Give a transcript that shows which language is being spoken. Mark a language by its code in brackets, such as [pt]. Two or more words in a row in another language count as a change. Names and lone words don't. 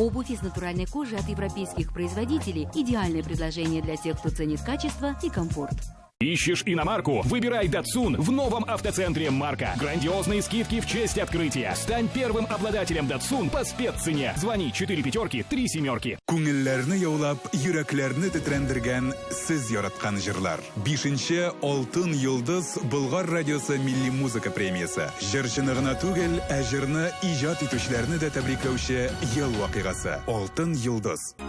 [ru] Обувь из натуральной кожи от европейских производителей. Идеальное предложение для тех, кто ценит качество и комфорт. Ищешь иномарку? Выбирай Datsun в новом автоцентре «Марка». Грандиозные скидки в честь открытия. Стань первым обладателем Datsun по спеццене. Звони 4 пятерки 3 семерки. [tt] Күңелләрне яулап, йөрәкләрне тетрәндергән сез яраткан җырлар. 5-нче Алтын йолдыз Болгар радиосы милли музыка премиясе. Җырчыны гына түгел, ә җырны иҗат итүчеләрне дә тәбрикләүче ел вакыйгасы. Алтын йолдыз.